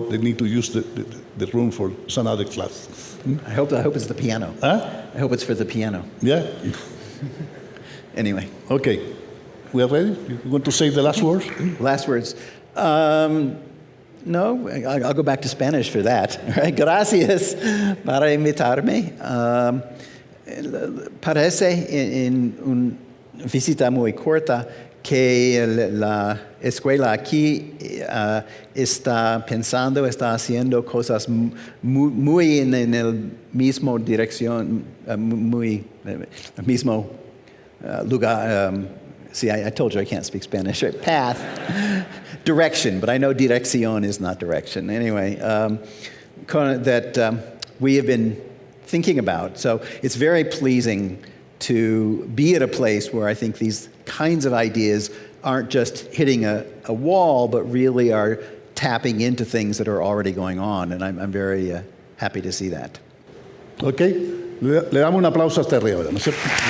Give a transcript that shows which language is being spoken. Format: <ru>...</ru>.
<en>They need to use the room for some other class. I hope it's the piano. Huh? I hope it's for the piano. Yeah? Anyway. Okay. We are ready? You want to say the last words? Last words. No, I'll go back to Spanish for that. Right?</en> <es>Gracias para invitarme. Parece en una visita muy corta que la escuela aquí está pensando, está haciendo cosas muy en el mismo dirección, muy mismo lugar.</es> <en>See, I told you I can't speak Spanish. Right? Path, direction, but I know dirección is not direction. Anyway, that we have been thinking about. So it's very pleasing to be at a place where I think these kinds of ideas aren't just hitting a wall, but really are tapping into things that are already going on. And I'm very happy to see that. Okay.</en> <es>Le damos un aplauso a Terry ahora, ¿no es cierto?</es>